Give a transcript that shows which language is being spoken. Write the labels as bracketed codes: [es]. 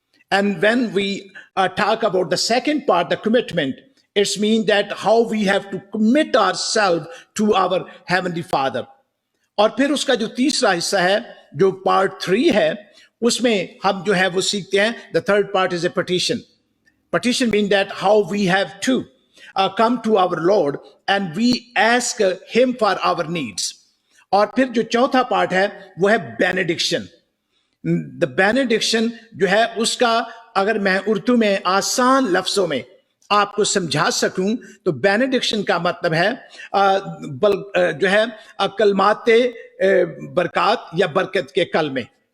[en] And when we talk about the second part, the commitment, it's mean that how we have to commit ourself to our heavenly father. [hi] और फिर उसका जो तीसरा हिस्सा है, जो पार्ट 3 है, उसमें हम जो है वो सीखते हैं, [en] The third part is a petition. Petition mean that how we have to come to our Lord and we ask him for our needs. [hi] और फिर जो चौथा पार्ट है वो है बेनेडिक्शन। द बेनेडिक्शन जो है उसका अगर मैं उर्दू में आसान लफ्जों में आपको समझा सकूं तो बेनेडिक्शन का मतलब है जो है कलमाते बरकत या बरकत के कलमे।